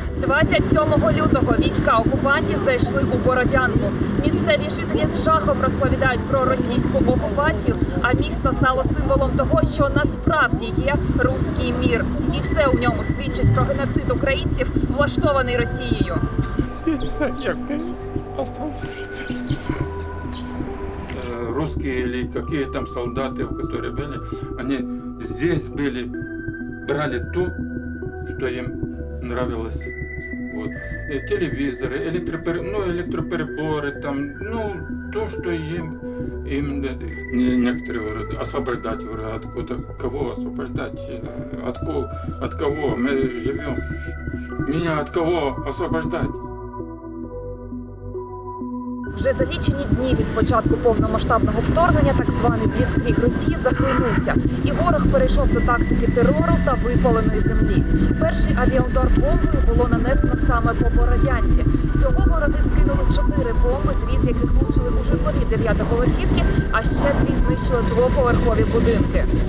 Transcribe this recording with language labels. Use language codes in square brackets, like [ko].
[uk] 27 лютого війська окупантів зайшли у Бородянку. Місцеві жителі з жахом розповідають про російську окупацію, а місто стало символом того, що насправді є руський мір. І все у ньому свідчить про геноцид українців, влаштований Росією. Я не знаю, як ти остався. [ru] Русские или какие там солдаты, которые были, они здесь были, брали то, что им нравилось. Вот. И телевизоры, электропереборы, там, то, что им некоторые говорят, освобождать, говорят, кого освобождать, от кого мы живем, меня от кого освобождать. [uk] Вже за лічені дні від початку повномасштабного вторгнення так званий бліцкріг Росії захлинувся, і ворог перейшов до тактики терору та випаленої землі. Перший авіаудар бомбою було нанесено саме по Бородянці. Всього вороги скинули 4 бомби, 2 з яких влучили у житлові 9-поверхівки, а ще 2 знищили 2-поверхові будинки.